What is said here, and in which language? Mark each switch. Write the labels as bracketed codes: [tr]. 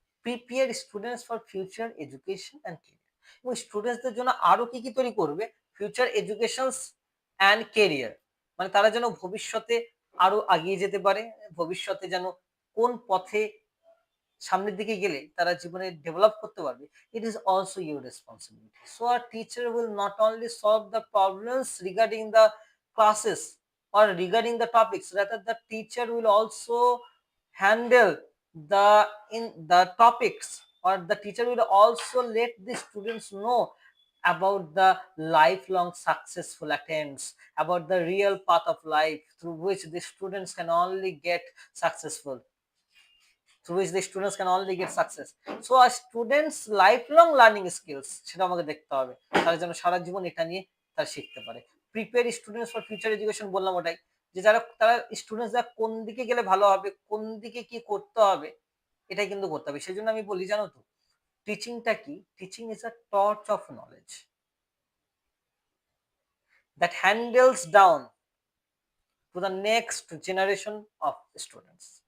[en] prepare students for future education and career, [bn] এবং স্টুডেন্টসদের জন্য আরো কি কি তৈরি করবে, ফিউচার এডুকেশন অ্যান্ড কেরিয়ার, মানে তারা যেন ভবিষ্যতে আরো এগিয়ে যেতে পারে, ভবিষ্যতে যেন কোন পথে সামনের দিকে গেলে তারা জীবনে ডেভেলপ করতে পারবে। [en] It is also your responsibility. So আর teacher will not only solve the problems regarding the classes or regarding the topics, rather the teacher will also handle the in the topics, or the teacher will also let the students know about the lifelong successful attempts, about the real path of life through which the students can only get successful, through which the students can only get success. So a students lifelong learning skills [bn] সেটা আমাকে দেখতে হবে, তারা যেন সারা জীবন এটা নিয়ে তারা শিখতে পারে। Prepare students for future education বললাম ওটাই, যে যারা তারা স্টুডেন্টসরা কোন দিকে গেলে ভালো হবে, কোন দিকে কি করতে হবে, এটাই কিন্তু করতে হবে। সেই জন্য আমি বলি, জানো তো টিচিংটা কি, [en] Teaching is a torch of knowledge that handles down to the next generation of students.